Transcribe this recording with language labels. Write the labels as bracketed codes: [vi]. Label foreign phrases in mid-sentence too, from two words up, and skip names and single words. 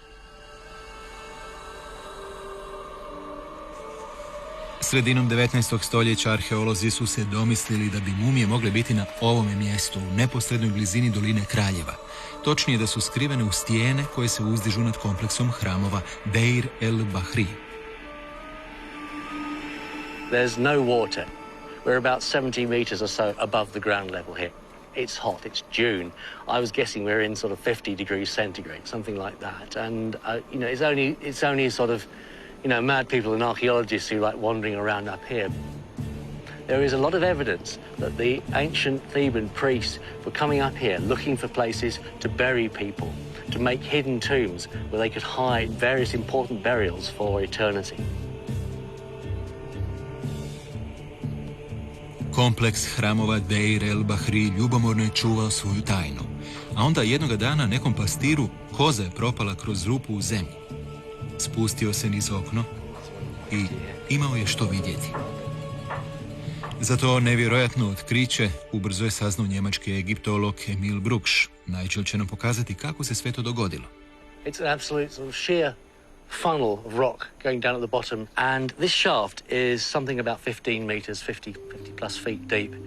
[hr] Sredinom 19. stoljeća arheolozi su se domislili da bi mumije mogle biti na ovome mjestu, u neposrednoj blizini doline Kraljeva. Točnije da su skrivene u stijene koje se uzdižu nad kompleksom hramova Deir el-Bahri. [en] There's no water. We're about 70 meters or so above the ground level here. It's hot, it's June. I was guessing we're in sort of 50 degrees centigrade, something like that. And, you know, it's only sort of, you know, mad people and archaeologists who like wandering around up here. There is a lot of evidence that the ancient Theban priests were coming up here looking for places to bury people, to make hidden tombs where they could hide various important burials for eternity. [hr] Kompleks hramova Deir el-Bahri ljubomorno je čuvao svoju tajnu. A onda jednoga dana nekom pastiru koza je propala kroz rupu u zemlji. Spustio se niz okno i imao je što vidjeti. Za to nevjerojatno otkriće ubrzo je saznao njemački egiptolog Emil Brugsch. Nigel će nam pokazati kako se sve to dogodilo. [en] It's an absolute sort of sheer funnel of rock going down at the bottom, and this shaft is something about 15 meters, 50 plus feet deep.